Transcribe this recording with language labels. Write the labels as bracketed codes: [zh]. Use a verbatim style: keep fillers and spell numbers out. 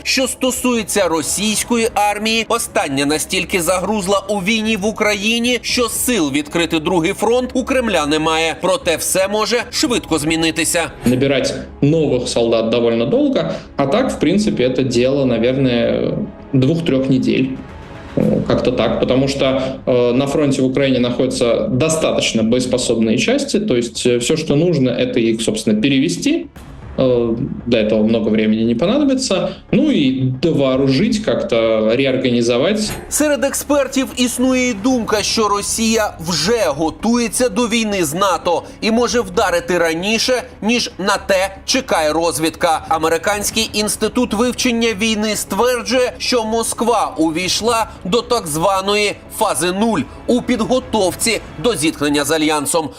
[uk] Що стосується російської армії, остання настільки загрузла у війні в Україні, що сил відкрити другий фронт у Кремля немає. Проте все може швидко змінитися. Набирати нових солдат доволі довго, а так, в принципі, це діло, мабуть, [ru] двух-трех недель. Как-то так, потому что э, на фронте в Украине находятся достаточно боеспособные части, то есть э, все, что нужно, это их, собственно, перевести, э, до этого много времени не понадобится, ну и довооружить, как-то реорганизовать. [uk] Серед експертів існує і думка, що Росія вже готується до війни з НАТО і може вдарити раніше, ніж на те чекає розвідка. Американський інститут вивчення війни стверджує, що Москва увійшла до так званої фази нуль у підготовці до зіткнення з Альянсом.